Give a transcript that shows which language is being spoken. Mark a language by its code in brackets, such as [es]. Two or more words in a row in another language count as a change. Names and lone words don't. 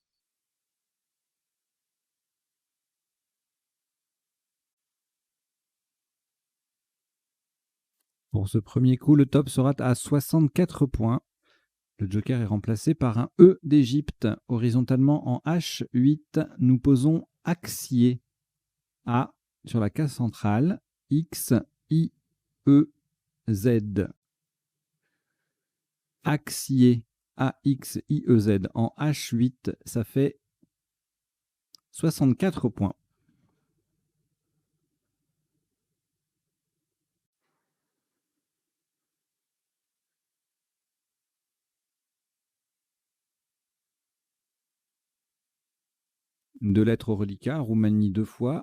[fr] Pour ce premier coup, le top sera à 64 points. Le joker est remplacé par un E d'Égypte. Horizontalement en H8, nous posons axier. A sur la case centrale, X, I, E, Z. Axier, A-X-I-E-Z en H8, ça fait 64 points. Deux lettres au reliquat, Roumanie 2 fois.